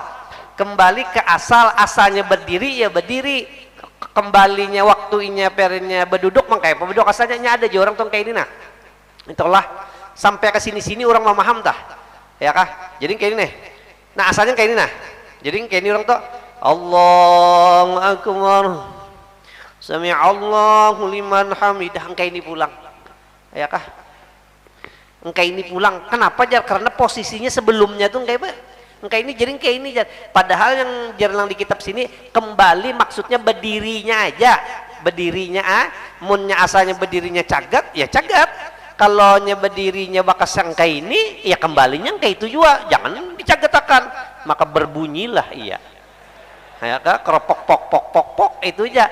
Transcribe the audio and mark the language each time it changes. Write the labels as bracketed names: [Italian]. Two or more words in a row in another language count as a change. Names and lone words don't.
[Banjar] Asalnya berdiri ya berdiri. Kembalinya waktunya perinya berduduk mangkai berduduk asalnya ada aja orang tuh kayak ini. Nah itulah sampai ke sini orang memaham dah ya kah. Jadi kayak ini nih, nah asalnya kayak ini. Nah jadi kayak ini orang tuh [Arabic] الله أكبر، سمع الله لمن حمده, [Banjar] kayak ini pulang ya kah. Kayak ini pulang kenapa jar? Karena posisinya sebelumnya tuh kayak apa? Kayak ini jadi kayak ini. Padahal yang jarang di kitab sini kembali maksudnya berdirinya aja, munnya asalnya berdirinya cagat ya cagat, kalau nya berdirinya bakas yang kayak ini ya kembalinya kayak itu juga, jangan dicagatakan maka berbunyilah iya ya keropok pok itu aja.